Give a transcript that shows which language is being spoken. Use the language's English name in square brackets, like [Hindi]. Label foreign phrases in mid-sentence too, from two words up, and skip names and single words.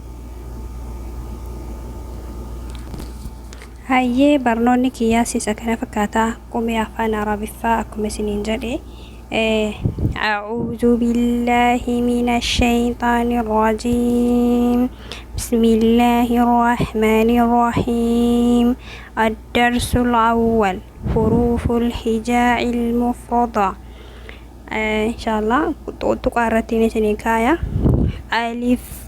[Oromo] Hayyee barnoonni kiyyaas isa kana fakkaataa qubee afaan arabiffaa akkuma isiniin jedhe [Arabic] أعوذ بالله من الشيطان الرجيم بسم الله الرحمن الرحيم الدرس الأول حروف الهجاء المفردة إن شاء الله تقارتين سنكايا ألف